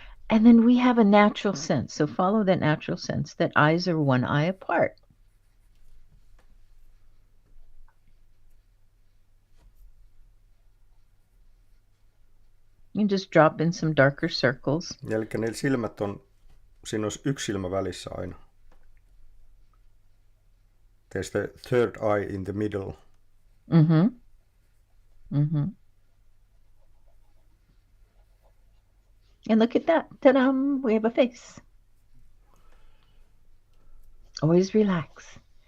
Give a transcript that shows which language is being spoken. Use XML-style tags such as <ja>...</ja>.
<en>And then we have a natural sense. So follow that natural sense that eyes are 1 eye apart. You just drop in some darker circles.</en> <fi>Eli ne silmät on, siinä olisi 1 silmä välissä aina.</fi> <en>There's the third eye in the middle. And look at that. Ta-da! We have a face. Always relax.</en>